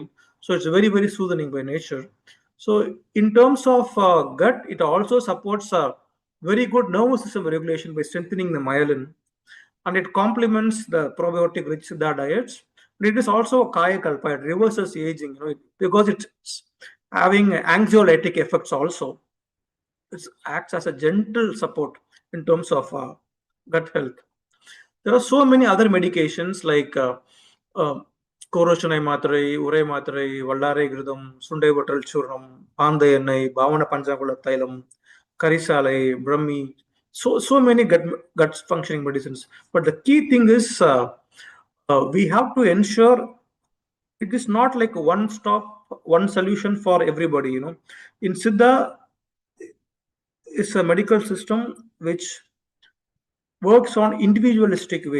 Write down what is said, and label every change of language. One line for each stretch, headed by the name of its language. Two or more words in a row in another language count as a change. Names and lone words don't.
English: So it's very, very soothing by nature. So in terms of gut, it also supports very good nervous system regulation by strengthening the myelin, and it complements the probiotic rich Siddha diets. And it is also a
Tamil: kaya kalpa.
English: It reverses aging, because it's having anxiolytic effects also. It acts as a gentle support in terms of gut health. There are so many other medications like Koroshonai Matrai, Urai Matrai, Vallare Gridam, Sundai Vatal Churnam, Pandayanai, Bhavana Panchakula Thailam, Karisalai, Brahmi. So many gut functioning medicines. But the key thing is we have to ensure it is not like one solution for everybody. In Siddha, is a medical system which works on individualistic way.